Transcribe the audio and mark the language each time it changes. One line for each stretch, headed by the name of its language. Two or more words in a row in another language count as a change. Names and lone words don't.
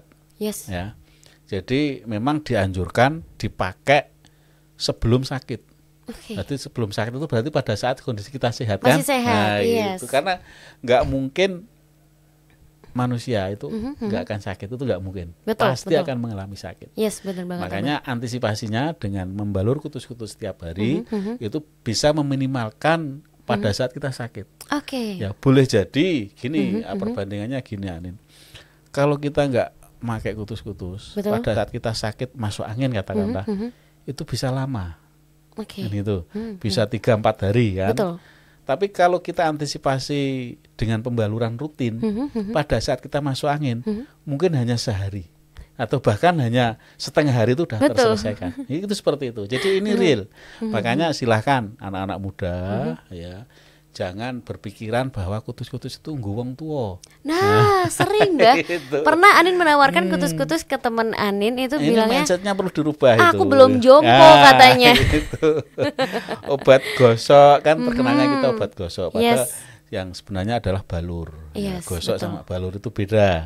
Indonesian: Ya, jadi memang dianjurkan dipakai sebelum sakit. Berarti sebelum sakit itu berarti pada saat kondisi kita sehat kan? Masih sehat, itu karena nggak mungkin manusia itu nggak akan sakit, itu nggak mungkin. Pasti akan mengalami sakit. Benar banget. Makanya antisipasinya dengan membalur kutus-kutus setiap hari itu bisa meminimalkan pada saat kita sakit. Ya, boleh jadi gini, perbandingannya gini, Anin. Kalau kita nggak pakai kutus-kutus, pada saat kita sakit masuk angin katakanlah, itu bisa lama. Itu bisa 3-4 hari kan. Tapi kalau kita antisipasi dengan pembaluran rutin, pada saat kita masuk angin, mungkin hanya sehari atau bahkan hanya setengah hari itu sudah terselesaikan. Itu seperti itu. Jadi ini real. Makanya silahkan anak-anak muda ya, jangan berpikiran bahwa kutus-kutus itu
Javanese: nggo wong tua.
Indonesian: Nah, sering dah. Gitu. Pernah Anin menawarkan kutus-kutus ke teman Anin itu Ini bilangnya, mindsetnya perlu dirubah itu. aku belum jompo katanya. Gitu. Obat gosok kan terkenalnya kita obat gosok. Padahal yang sebenarnya adalah balur. Gosok sama balur itu beda.